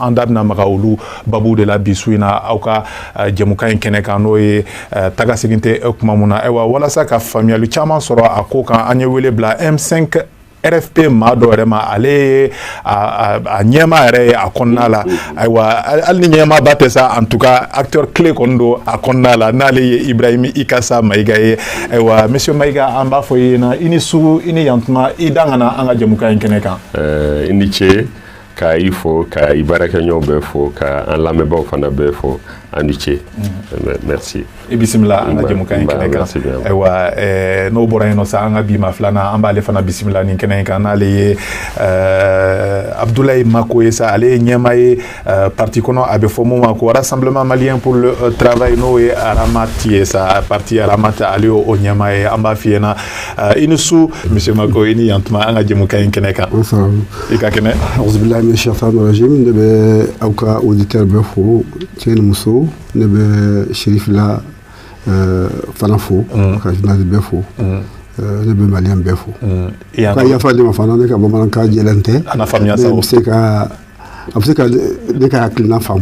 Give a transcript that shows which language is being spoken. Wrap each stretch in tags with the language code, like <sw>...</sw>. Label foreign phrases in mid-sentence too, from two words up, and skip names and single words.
<bm>an da bɛna maga olu babu de la bi su in na aw ka jɛmukan in kɛnɛ kan n'o ye tagasegin tɛ kuma mun na ayiwa walasa ka faamuyali caman sɔrɔ a ko kan an ye wele bila M5 RFP maa dɔ yɛrɛ ma ale ye a ɲɛma yɛrɛ ye a kɔnɔna la ayiwa hali ni ɲɛma ba tɛ sa</bm> <fr>en tout cas acteur clé</fr> <bm>kɔni don a kɔnɔna la n'ale ye Ibrahim Ikasa Mayiga ye ayiwa monsieur Mayiga an b'a fɔ i ɲɛna i ni su i ni yantuma i da ka na an ka jɛmukan in kɛnɛ kan i ni ce ka i fo ka i baarakɛɲɔgɔnw bɛɛ fo ka an lamɛnbaaw fana bɛɛ fo an ni ce merci i bisimila an ka jɛmukan in kɛnɛ kan ayiwa n'o bɔra yen nɔ sa an ka bi ma filanan an b'ale fana bisimila nin kɛnɛ in kan n'ale ye Abdoulaye Mako ye sa ale ye ɲɛma ye parti kɔnɔ a bɛ fɔ mun ma ko Rassemblement Malien pour le Travail n'o ye Aramat ye sa parti Aramat ale y'o ɲɛma ye an b'a f'i ɲɛna i ni su monsieur Mako i ni yantuma an ka jɛmukan in kɛnɛ kan i ka kɛnɛ</bm> <ar>أعوذ بالله من الشيطان الرجيم</ar> <bm>ne bɛ aw ka auditeur bɛɛ fo cɛ ni muso ne bɛ Chérif la fana fo ka journaliste bɛɛ fo ne bɛ malien bɛɛ fo ka yafa ne ma fana ne ka bamanankan jɛlen tɛ ana faamuya sa a bɛ se ka ne ka hakilina faamu</bm>